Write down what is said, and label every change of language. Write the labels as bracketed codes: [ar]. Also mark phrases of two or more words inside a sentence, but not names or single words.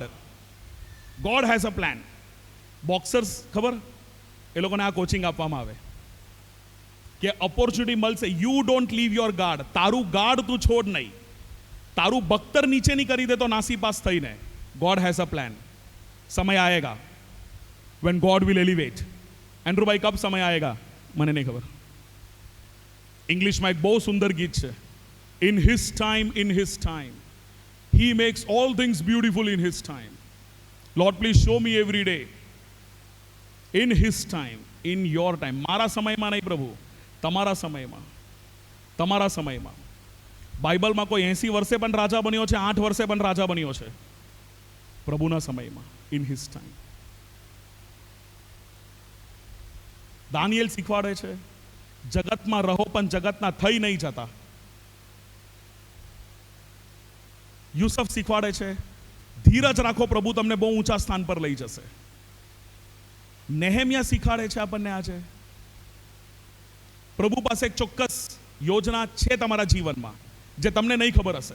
[en] God has a plan. [gu] બોક્સર્સ ખબર, એ લોકોને આ કોચિંગ આપવામાં આવે કે ઓપોર્ચ્યુનિટી મળશે, [en] you don't leave your guard. [gu] તારું ગાર્ડ તું છોડ નહીં. તારું બખ્તર નીચે નહીં કરી દે તો નાસીપાસ થઈને. [en] God has a plan. [hi] समय आयेगा [en] when God will elevate. [gu] એન્ડ્રુ ભાઈ, [hi] कब समय आयेगा [gu] મને નહીં ખબર. ઇંગ્લિશમાં એક બહુ સુંદર ગીત છે, [en] in his time he makes all things beautiful in his time. Lord, please show me every day in his time, in your time. [gu] મારા સમયમાં નહીં પ્રભુ, તમારા સમયમાં, તમારા સમયમાં. બાઇબલમાં કોઈ 80 વર્ષે પણ રાજા બન્યો છે, 8 વર્ષે પણ રાજા બન્યો છે. પ્રભુના સમયમાં, in his time. દાનિયેલ શીખવાડે છે જગતમાં રહો પણ જગતના થઈ નહીં જતા. યુસુફ શીખવાડે છે ધીરજ રાખો, પ્રભુ તમને બહુ ઊંચા સ્થાન પર લઈ જશે. નેહેમિયા શીખવાડે છે આપણને આજે પ્રભુ પાસે એક ચોક્કસ યોજના છે તમારા જીવનમાં જે તમને નહીં ખબર હશે.